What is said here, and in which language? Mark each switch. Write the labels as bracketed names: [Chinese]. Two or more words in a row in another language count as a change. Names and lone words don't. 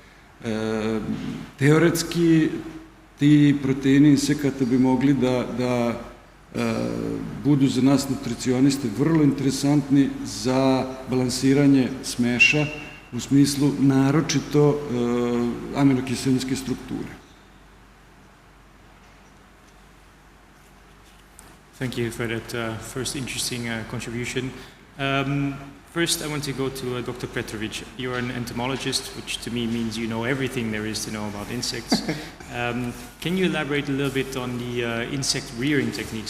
[Serbian] Teoretski, ti proteini insekata bi mogli da budu za nas nutricioniste vrlo interesantni za balansiranje smeša u smislu naročito aminokiselinske strukture. [English] Thank you for that first interesting contribution. First, I want to go to Dr. Petrovic. You're an entomologist, which to me means you know everything there is to know about insects. Can you elaborate a little bit on the insect rearing techniques?